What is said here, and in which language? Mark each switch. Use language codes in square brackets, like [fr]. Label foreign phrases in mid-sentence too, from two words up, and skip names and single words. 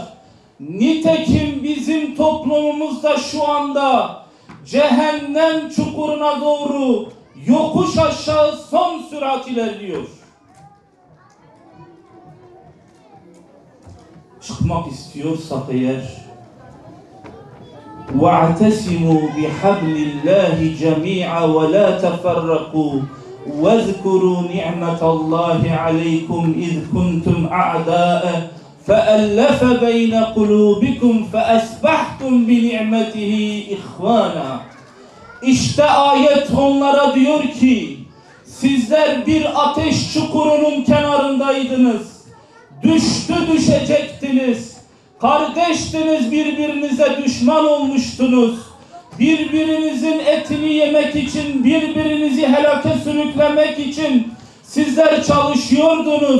[tr] Nitekim bizim toplumumuzda şu anda cehennem çukuruna doğru yokuş aşağı son sürat ilerliyor. Çıkmak istiyorsak eğer [ar] وَاعْتَسِمُوا بِحَبْلِ اللّٰهِ جَمِيعًا وَلَا تَفَرَّقُوا وَاذْكُرُوا نِعْمَةَ اللّٰهِ عَلَيْكُمْ اِذْ كُنْتُمْ أَعْدَاءً فَأَلَّفَ بَيْنَ قُلُوبِكُمْ فَأَسْبَحْتُمْ بِنِعْمَتِهِ إِخْوَانًا. [tr] İşte ayet onlara diyor ki, sizler bir ateş çukurunun kenarındaydınız. Düşecektiniz. Kardeştiniz, birbirinize düşman olmuştunuz. Birbirinizin etini yemek için, birbirinizi helake sürüklemek için sizler çalışıyordunuz.